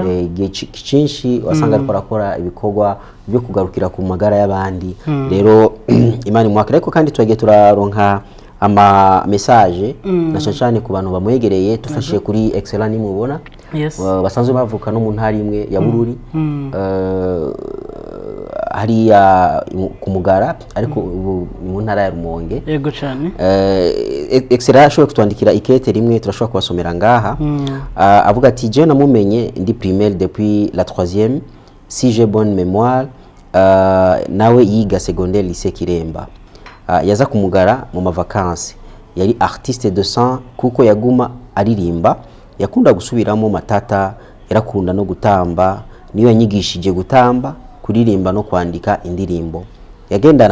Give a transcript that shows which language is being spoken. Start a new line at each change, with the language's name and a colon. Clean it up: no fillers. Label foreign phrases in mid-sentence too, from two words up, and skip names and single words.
Rundi: cyinshi wasanga ariko arakora ibikorwa byo kugarukira ku magara y'abandi rero imani mwaka ariko kandi twagiye turaronka ama message na cyane ku bantu bamwegereye tufashiye kuri excellent nimubona basanzwe bavuka no mu ntari imwe ya Bururi hariya kumugara ariko mu ntara ya Rumonge yego cyane excellent ashobora kutwandikira ikete rimwe turashobora kubasomera ngaha avuga ati je namumenye ndi primaire
French: depuis la 3e si j'ai bonne mémoire
Rundi: nawe yiga
French: secondaire lycée
Rundi: Kiremba yaza kumugara mu mavakansi yari
French: artiste de sang
Rundi: kuko yaguma aririmba yakunda gusubiramo matata yarakunda no gutamba niyo yanyigishije gutamba kuririmba no kwandika indirimbo yagendana